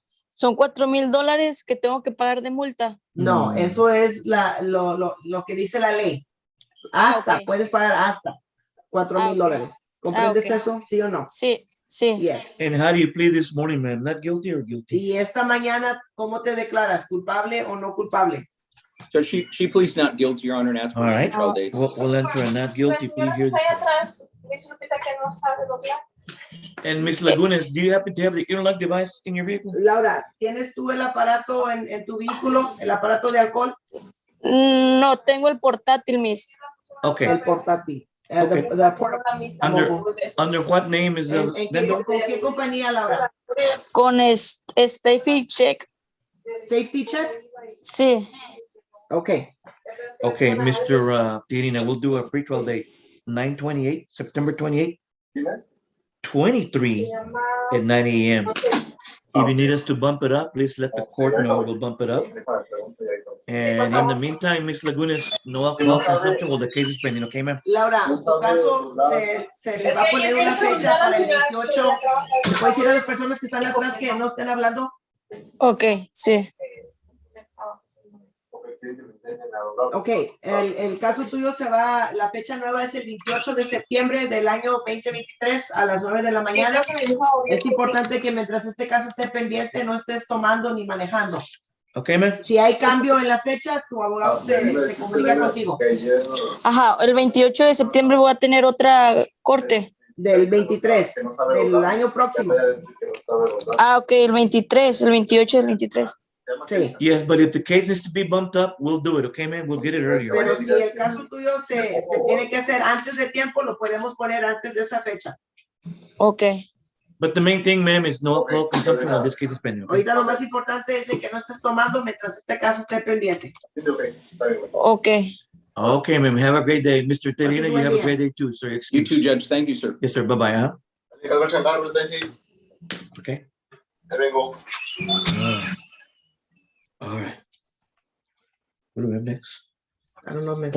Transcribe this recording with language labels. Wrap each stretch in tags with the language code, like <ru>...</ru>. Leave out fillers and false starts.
<es>Son $4,000 que tengo que pagar de multa. No, eso es lo que dice la ley. Hasta, ok. puedes pagar hasta $4,000. ¿Comprendes ok. eso, sí o no? Sí, sí.</es> <en>Yes. And how do you plead this morning, ma'am? Not guilty or guilty?</en> <es>Y esta mañana, ¿cómo te declaras? ¿Culpable o no culpable?</es> <en>So she pleads not guilty, Your Honor, and asks for All a right. pretrial date. We'll enter a not guilty plea here. And Miss Lagunes, do you happen to have the interlock device in your vehicle?</en> <es>Laura, ¿tienes tú el aparato en tu vehículo, el aparato de alcohol? No, tengo el portátil, Miss.</es> <en>Okay.</en> <es>El portátil.</es> <en>Okay. Under what name is the vendor?</en> <es>¿Con qué compañía, Laura? Con Safety Check.</es> <en>Safety Check?</en> <es>Sí.</es> <en>Okay. Okay, Mr. Tirina, we'll do a pretrial date, 9/28, September 28, 23 at 9 a.m. If you need us to bump it up, please let the court know. We'll bump it up. And in the meantime, Ms. Lagunas, no alcohol consumption while the case is pending, okay, ma'am?</en> <es>Laura, tu caso se le va a poner una fecha para el 28. ¿Le puedes decir a las personas que están atrás que no estén hablando? Ok, sí. Ok, el caso tuyo se va, la fecha nueva es el 28 de septiembre del año 2023 a las 9 de la mañana. Es importante que mientras este caso esté pendiente no estés tomando ni manejando.</es> <en>Ok, ma'am.</en> <es>Si hay cambio en la fecha, tu abogado se comunica contigo. Ajá, el 28 de septiembre voy a tener otra corte. Del 23, del año próximo. Ah, ok, el 23, el 28 del 23. Sí.</es> <en>Yes, but if the case needs to be bumped up, we'll do it, okay, ma'am? We'll get it earlier.</en> <es>Pero si el caso tuyo se tiene que hacer antes de tiempo, lo podemos poner antes de esa fecha. Ok.</es> <en>But the main thing, ma'am, is no alcohol consumption while this case is pending, okay?</en> <es>Ahorita lo más importante es de que no estés tomando mientras este caso esté pendiente. Ok.</es> <en>Okay, ma'am. Have a great day. Mr. Terina, you have a great day too, sir. You Excuse. too, Judge. Thank you, sir. Yes, sir. Bye-bye, huh? Okay. All right. What do we have next? I don't know, Miss.</en>